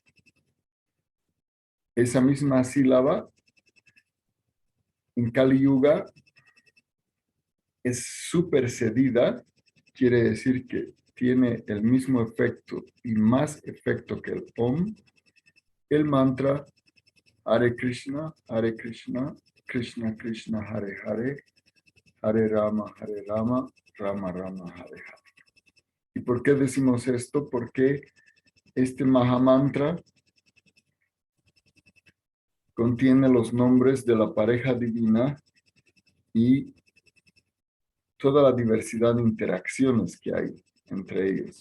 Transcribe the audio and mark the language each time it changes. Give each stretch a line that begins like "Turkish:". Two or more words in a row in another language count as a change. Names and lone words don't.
Spanish: Esa misma sílaba en Kali Yuga es supersedida, quiere decir que tiene el mismo efecto y más efecto que el Om, el mantra
Sanskrit: हरे कृष्ण कृष्ण कृष्ण हरे हरे हरे राम राम राम हरे हरे.
Spanish: ¿Y por qué decimos esto? Porque este Mahamantra contiene los nombres de la pareja divina y toda la diversidad de interacciones que hay entre ellos.